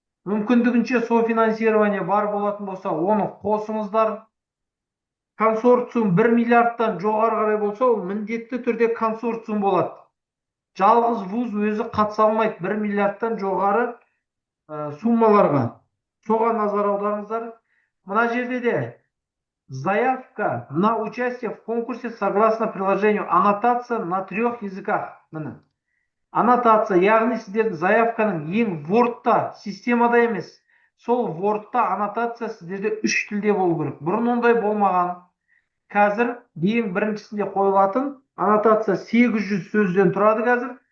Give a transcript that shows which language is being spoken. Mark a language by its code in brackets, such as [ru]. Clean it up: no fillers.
[kk] Мүмкіндігінше софинансирование бар болатын болса, оны қосыңыздар. Консорциум 1 миллиардтан жоғары қарай болса, ол міндетті түрде консорциум болады. Жалғыз вуз өзі қатыса алмайды 1 миллиардтан жоғары суммаларға. Соған назар аударыңыздар. Мына жерде де [ru] заявка на участие в конкурсе согласно приложению аннотация на 3 языках. [kk] Міне. Аннотация, яғни сіздердің заявканың ең Word'та, системада емес. Сол Word'та аннотация сіздерде 3 тілде болу керек. Бұрын ондай болмаған. Қазір ең біріншісінде қойылатын аннотация 800 сөзден тұрады қазір.